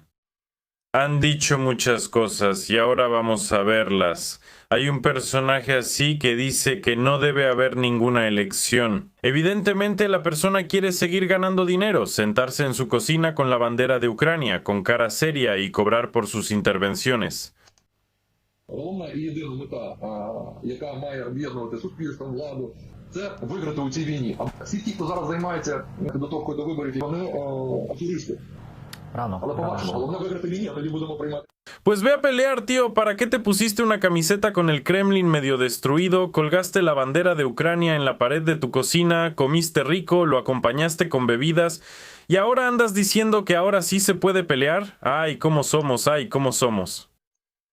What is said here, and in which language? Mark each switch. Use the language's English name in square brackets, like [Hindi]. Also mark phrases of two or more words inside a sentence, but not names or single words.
[Spanish] Han dicho muchas cosas y ahora vamos a verlas. Hay un personaje así que dice que no debe haber ninguna elección. Evidentemente la persona quiere seguir ganando dinero, sentarse en su cocina con la bandera de Ucrania, con cara seria y cobrar por sus intervenciones. [Ukrainian] Головна і єдина мета, яка має об'єднувати суспільство, владу, це виграти у цій війні. А всі ті, хто зараз займається підготовкою до виборів, вони аферисти. Rano. Але побачимо, головне виграти війні, а тоді будемо приймати. [Spanish] Pues ve a pelear, tío. ¿Para qué te pusiste una camiseta con el Kremlin medio destruido? Colgaste la bandera de Ucrania en la pared de tu cocina, comiste rico, lo acompañaste con bebidas y ahora andas diciendo que ahora sí se puede pelear. Ay, cómo somos, ay, cómo somos.